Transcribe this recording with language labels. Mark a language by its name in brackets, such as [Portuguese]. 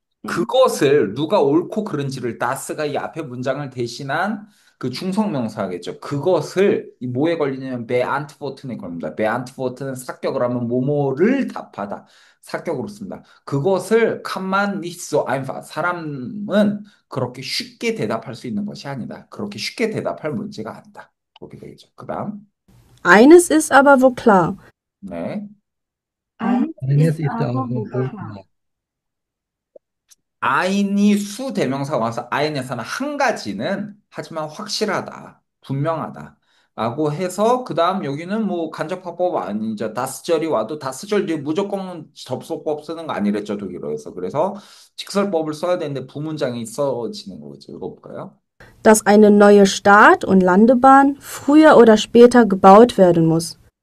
[Korean] 그것을 누가 옳고 그른지를 다스가 이 앞에 문장을 대신한 그 중성명사겠죠. 그것을 이 뭐에 걸리냐면 beantworten에 걸립니다. beantworten은 삭격을 하면 뭐뭐를 답하다. 삭격으로 씁니다. 그것을 [German] kann man nicht so einfach. [Korean] 사람은 그렇게 쉽게 대답할 수 있는 것이 아니다. 그렇게 쉽게 대답할 문제가 아니다. 그렇게 되겠죠. 그다음 [German] Eines ist aber wohl klar. [Korean] 네. [German] Eines eines ist aber aber wohl wohl klar. klar. [Korean] 아인이 수 대명사가 와서 아인에서는 한 가지는 하지만 확실하다, 분명하다. 라고 해서 그 다음 여기는 뭐 간접화법 아니죠. 다스절이 와도 다스절 뒤에 무조건 접속법 쓰는 거 아니랬죠, 독일어에서. 그래서 직설법을 써야 되는데 부문장이 써지는 거죠. 읽어볼까요? [German] Dass eine neue Start- und Landebahn früher oder später gebaut werden muss.